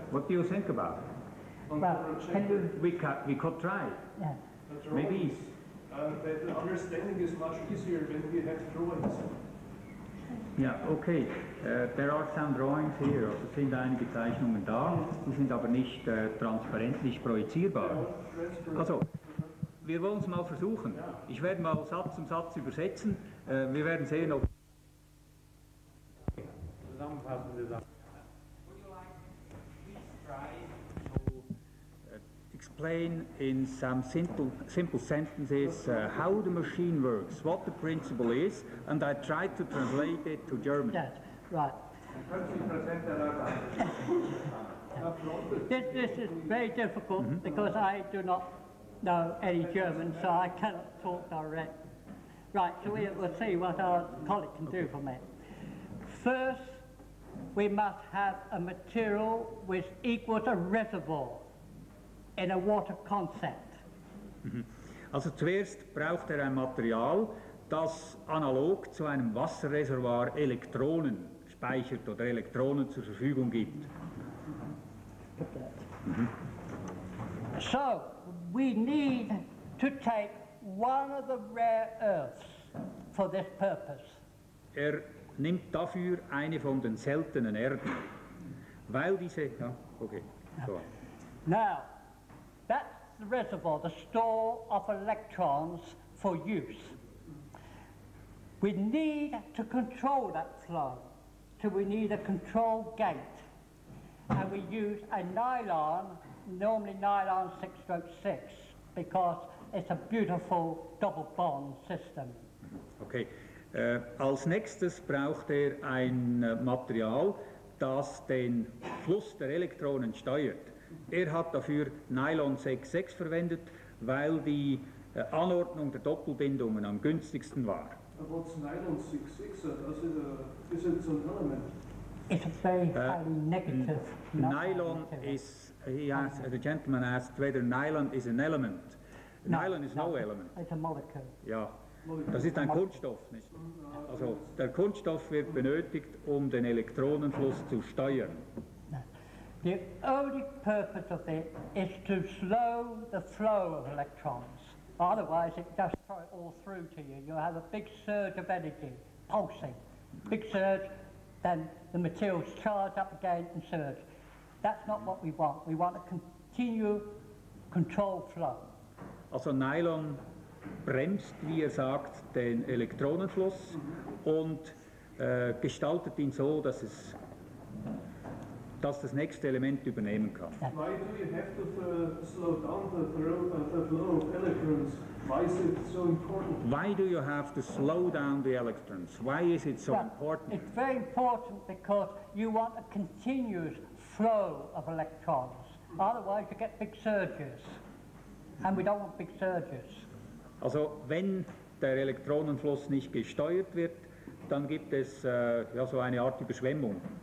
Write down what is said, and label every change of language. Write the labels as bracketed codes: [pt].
[en] What do you think about it? Well, can you? We could try. Yeah. Maybe. The understanding is much easier when we have drawings. [de] Ja, okay. [en] There are some drawings here. [de] Also sind einige Zeichnungen da, die sind aber nicht transparent, nicht projizierbar. Also, wir wollen es mal versuchen. Ich werde mal Satz um Satz übersetzen. Wir werden sehen, ob... Zusammenfassende Sachen. [en] Would you like to please try to explain in some simple sentences how the machine works, what the principle is, and I try to translate it to German. Yes, right. This is very difficult because I do not know any German, so I cannot talk direct. Right, so we'll see what our colleague can do for me. First, we must have a material which equals a reservoir in a water concept. [de] Also zuerst braucht ein Material, das analog zu einem Wasserreservoir Elektronen speichert oder Elektronen zur Verfügung gibt. [en] So, we need to take one of the rare earths for this purpose. [de] Nimmt dafür eine von den seltenen Erden, weil diese... Ja, okay. So. [en] Now, that's the reservoir, the store of electrons for use. We need to control that flow, so we need a control gate. And we use a nylon, normally nylon 6/6, because it's a beautiful double bond system. Okay. [de] Als nächstes braucht ein Material, das den Fluss der Elektronen steuert. Hat dafür Nylon 6/6 verwendet, weil die Anordnung der Doppelbindungen am günstigsten war. [en] What's nylon 6/6? Is it an element? It's a very highly negative. Nylon is, the gentleman asked whether nylon is an element. Nylon is no element. It's a molecule. [de] Ja, das ist ein Kunststoff, nicht? Also der Kunststoff wird benötigt, um den Elektronenfluss zu steuern. [en] The only purpose of it is to slow the flow of electrons. Otherwise, it just throw it all through to you. You have a big surge of energy, pulsing. Big surge, then the materials charge up again and surge. That's not what we want. We want a continual controlled flow. [de] Also Nylon bremst, wie sagt, den Elektronenfluss und gestaltet ihn so, dass das nächste Element übernehmen kann. [en] Why do you have to slow down the flow of electrons? Why is it so important? Why do you have to slow down the electrons? Why is it so important? It's very important because you want a continuous flow of electrons. Otherwise you get big surges. And we don't want big surges. [de] Also wenn der Elektronenfluss nicht gesteuert wird, dann gibt es ja, so eine Art Überschwemmung.